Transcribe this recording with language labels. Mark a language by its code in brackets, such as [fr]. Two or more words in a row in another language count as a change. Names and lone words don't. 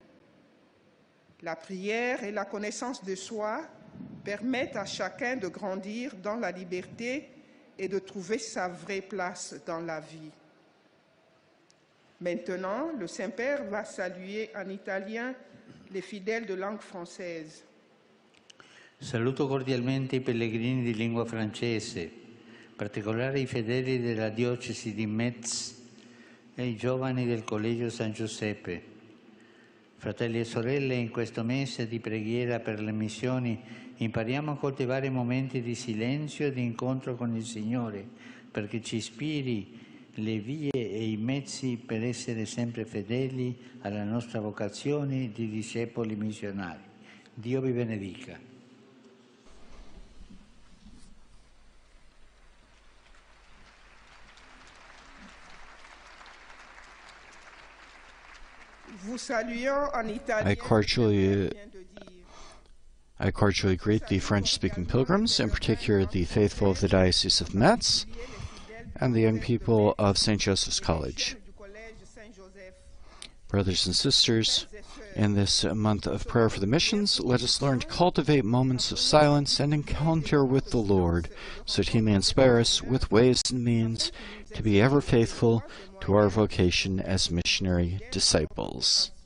[fr] La prière et la connaissance de soi permettent à chacun de grandir dans la liberté et de trouver sa vraie place dans la vie. Maintenant, le Saint-Père va saluer en italien les fidèles de langue française. [it] Saluto cordialmente i pellegrini di lingua francese, in particolare i fedeli della diocesi di Metz e i giovani del Collegio San Giuseppe. Fratelli e sorelle, in questo mese di preghiera per le missioni impariamo a coltivare momenti di silenzio e di incontro con il Signore, perché ci ispiri le vie e i mezzi per essere sempre fedeli alla nostra vocazione di discepoli missionari. Dio vi benedica. [fr] Vous saluons en italien. [en] I cordially greet the French-speaking pilgrims, in particular the faithful of the Diocese of Metz and the young people of St. Joseph's College. Brothers and sisters, in this month of prayer for the missions, let us learn to cultivate moments of silence and encounter with the Lord, so that He may inspire us with ways and means to be ever faithful to our vocation as missionary disciples.